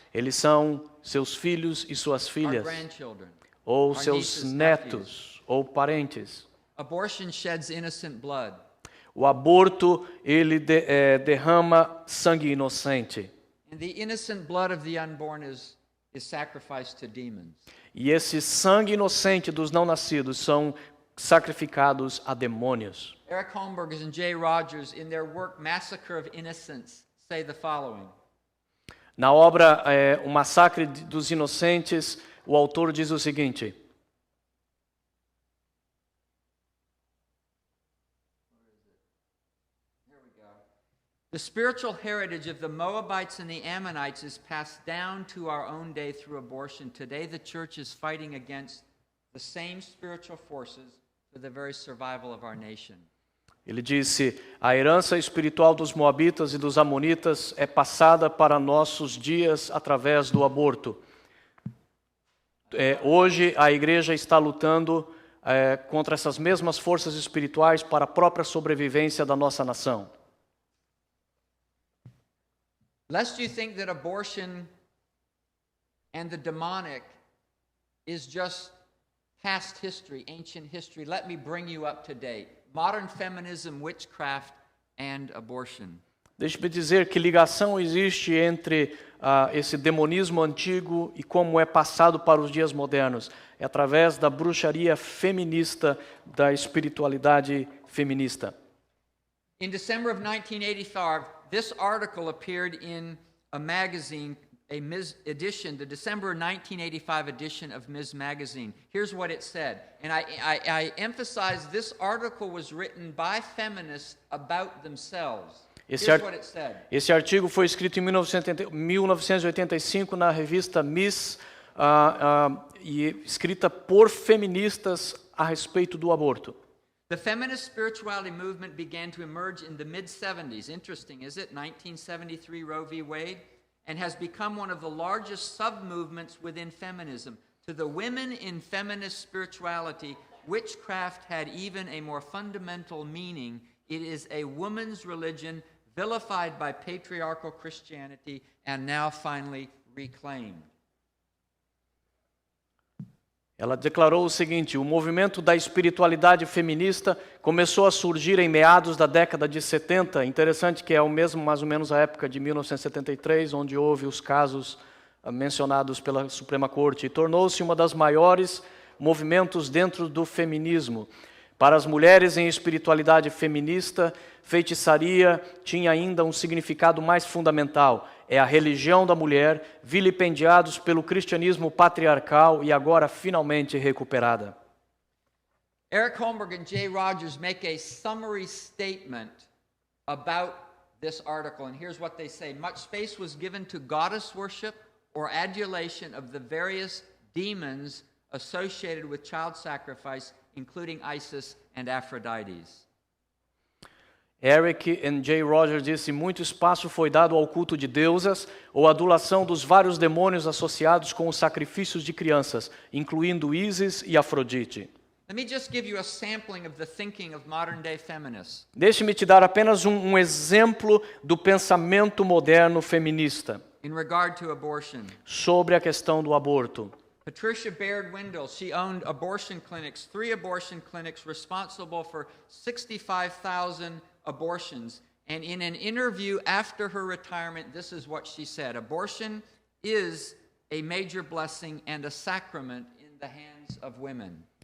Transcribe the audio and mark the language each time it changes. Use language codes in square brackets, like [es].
[pt] Eles são seus filhos e suas [en] our [pt] filhas, [en] grandchildren. [pt] ou [en] our [pt] seus [en] nieces, [pt] netos, ou parentes. [en] Abortion sheds innocent blood. [pt] O aborto, ele derrama sangue inocente. [en] And the innocent blood of the unborn is sacrificed to demons. [pt] E esse sangue inocente dos não nascidos são sacrificados a demônios. [en] Eric Holmberg and Jay Rogers, in their work Massacre of Innocents, say the following. [pt] Na obra O Massacre dos Inocentes, o autor diz o seguinte: [en] The spiritual heritage of the Moabites and the Ammonites is passed down to our own day through abortion. Today, the church is fighting against the same spiritual forces for the very survival of our nation. [pt] Ele disse: a herança espiritual dos moabitas e dos amonitas é passada para nossos dias através do aborto. Hoje a igreja está lutando contra essas mesmas forças espirituais para a própria sobrevivência da nossa nação. [en] Lest you think that abortion and the demonic is just past history, ancient history, let me bring you up to date. Modern feminism, witchcraft, and abortion. [pt] Deixe-me dizer que ligação existe entre esse demonismo antigo e como é passado para os dias modernos. É através da bruxaria feminista, da espiritualidade feminista. [en] In December of 1985, this article appeared in a magazine, a Ms. edition, the December 1985 edition of Ms. Magazine. Here's what it said, and I emphasize this article was written by feminists about themselves. Here's what it said. [pt] Esse artigo foi escrito em 1985 na revista Ms. E escrita por feministas a respeito do aborto. [en] The feminist spirituality movement began to emerge in the mid-70s. Interesting, is it? 1973 Roe v. Wade. And has become one of the largest sub-movements within feminism. To the women in feminist spirituality, witchcraft had even a more fundamental meaning. It is a woman's religion vilified by patriarchal Christianity and now finally reclaimed. [pt] Ela declarou o seguinte: o movimento da espiritualidade feminista começou a surgir em meados da década de 70. Interessante que é o mesmo, mais ou menos, a época de 1973, onde houve os casos mencionados pela Suprema Corte, e tornou-se uma das maiores movimentos dentro do feminismo. Para as mulheres em espiritualidade feminista, feitiçaria tinha ainda um significado mais fundamental. É a religião da mulher, vilipendiados pelo cristianismo patriarcal e agora finalmente recuperada. [en] Eric Holmberg and Jay Rogers make a summary statement about this article, and here's what they say. Much space was given to goddess worship or adulation of the various demons associated with child sacrifice, including Isis and Aphrodite. [pt] Eric e Jay Rogers disse: muito espaço foi dado ao culto de deusas ou adulação dos vários demônios associados com os sacrifícios de crianças, incluindo Ísis e Afrodite. [en] Let me just give you a sampling of the thinking of modern-day feminists. [pt] Deixe-me te dar apenas um exemplo do pensamento moderno feminista [en] In regard to abortion. [pt] sobre a questão do aborto. [en] Patricia Baird Windle, she owned abortion clinics, 3 abortion clinics responsible for 65,000 abortions. And in an interview after her retirement, this is what she said: abortion is a major blessing and a sacrament in the hands of women.